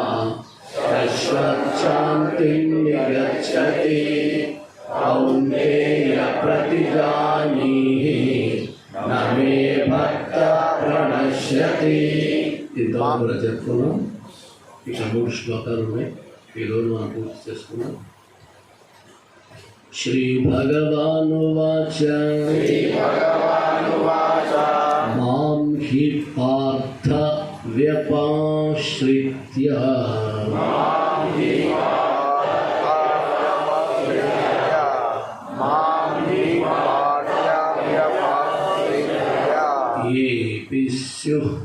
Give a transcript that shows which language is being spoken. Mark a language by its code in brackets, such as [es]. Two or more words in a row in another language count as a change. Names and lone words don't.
[sa] शान्तिं निगच्छति कौन्तेय प्रतिजानीहि न मे भक्तः प्रणश्यति [te] ఇంతవరకు చెప్పుకున్నాం. ఇక 3 శ్లోకాలు ఉన్నాయి. ఈరోజు మనం పూర్తి చేసుకున్నాం. [sa] శ్రీ భగవానువాచ మాం హి పార్థ వ్యపాశ్రిత్య येऽपि स्युः